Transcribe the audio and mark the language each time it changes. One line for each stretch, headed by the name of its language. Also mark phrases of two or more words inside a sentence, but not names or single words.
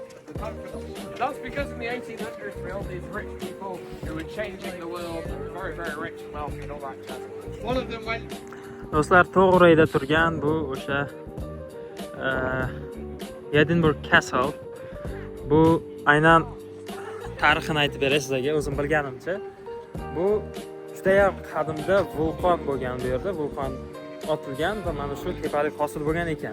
English: That's because in the 1800s we all these rich people who were changing the world, very, very rich and wealthy and all that jazz. One of them went...
Uzbek: Do'stlar, to'g'rida turgan bu o'sha Edinburgh Castle. Bu aynan tarixini aytib beray sizlarga, o'zim bilganimcha. Bu juda judayam qadimda vulqon bo'lgan bu yerda, vulqon otilgan va mana shu tepalik hosil bo'lgan ekan.